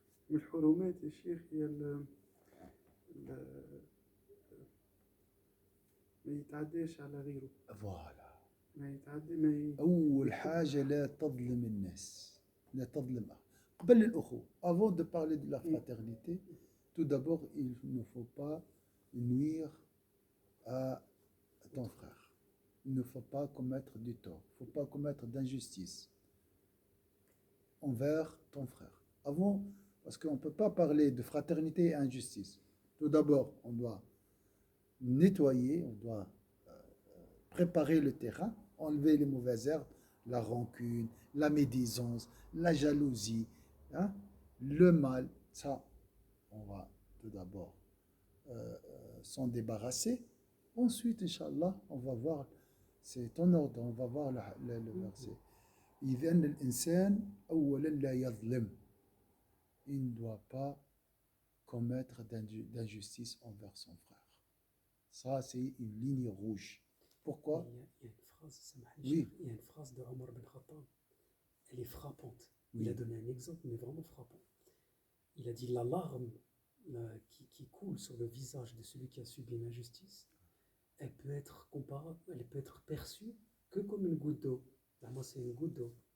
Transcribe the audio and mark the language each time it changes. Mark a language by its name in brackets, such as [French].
[Arabic] من الحرمات يا شيخ هي ما يتعداش على غيره [French] Voilà. [Arabic] ما يتعدى ما ي... أول حاجة لا تظلم الناس لا تظلم قبل الأخوة. [French] Avant de parler de la fraternité, tout d'abord, il ne faut pas nuire à ton frère. Il ne faut pas commettre du tort. Il ne faut pas commettre d'injustice envers ton frère. Avant, parce qu'on ne peut pas parler de fraternité et injustice. Tout d'abord, on doit nettoyer, on doit préparer le terrain, enlever les mauvaises herbes, la rancune, la médisance, la jalousie, hein, le mal. Ça, on va tout d'abord s'en débarrasser. Ensuite, Inch'Allah, on va voir, c'est en ordre, on va voir le verset. [Arabic] إذا الإنسان أولا لا يظلم. [French] Il ne doit pas commettre d'injustice envers son frère. Ça, c'est une ligne rouge. Pourquoi? il y a une phrase, Oui. il y a une phrase de Omar bin Khattab, elle est frappante. Oui. Il a donné un exemple, mais vraiment frappant. Il a dit la larme qui coule sur le visage de celui qui a subi une injustice, elle peut être comparable, elle peut être perçue que comme une goutte d'eau. Là, moi, c'est une goutte d'eau.